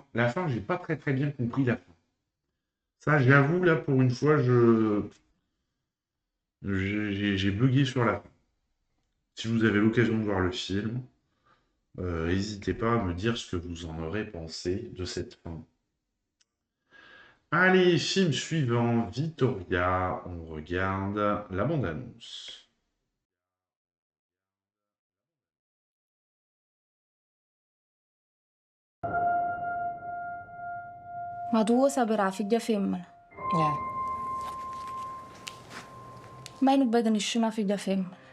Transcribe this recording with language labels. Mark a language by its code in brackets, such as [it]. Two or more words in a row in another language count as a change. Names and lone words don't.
[fr] La fin, j'ai pas très bien compris la fin. Ça, j'avoue, là, pour une fois, j'ai bugué sur la fin. Si vous avez l'occasion de voir le film, n'hésitez pas à me dire ce que vous en aurez pensé de cette fin. Allez, film suivant, Victoria. On regarde la bande-annonce. [it] Ma tu vuoi sapere la figlia femmina? Ma io non vedo nessuna figlia femmina.